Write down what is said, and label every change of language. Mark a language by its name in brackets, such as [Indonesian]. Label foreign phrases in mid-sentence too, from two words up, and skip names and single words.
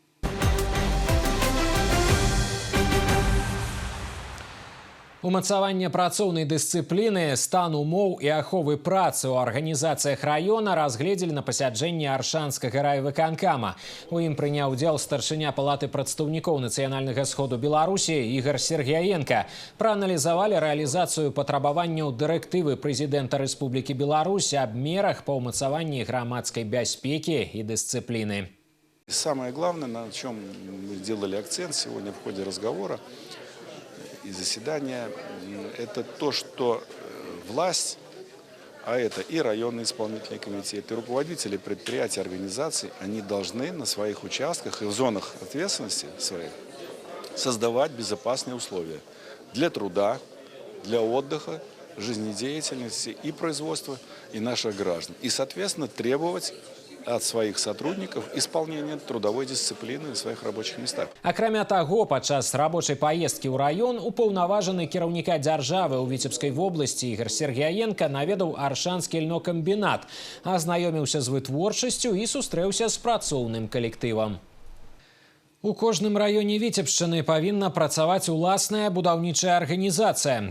[Belarusian] Умацаванне працоўнай дысцыпліны, стан умоў і аховы працы ў арганізацыях раёна разгледзелі на пасяджэнні Аршанскага райвыканкама. У ім прыняў удзел старшыня палаты прадстаўнікоў нацыянальнага сходу Беларусі Ігор Сергяенка. Прааналізавалі рэалізацыю патрабаванняў дырэктывы прэзідэнта Рэспублікі Беларусь аб мерах па ўмацаванні грамадскай бяспекі і дысцыпліны. [Russian] Самое главное, на чем мы сделали акцент сегодня в ходе разговора и заседания, это то, что власть, а это и районный исполнительный комитет, и руководители предприятий, организаций, они должны на своих участках и в зонах ответственности своих создавать безопасные условия для труда, для отдыха, жизнедеятельности и производства и наших граждан. И, соответственно, требовать от своих сотрудников исполнения трудовой дисциплины на своих рабочих местах. [Belarusian] Акрамя таго, падчас рабочай паездкі ў раён упаўнаважаны кіраўніка дзяржавы ў Віцебскай вобласці Ігор Сергяенка наведаў Аршанскі льнокамбінат, азнаёміўся з вытворчасцю і сустрэўся з працоўным калектывам. У кожным раёне Віцебшчыны павінна працаваць уласная будаўнічая арганізацыя.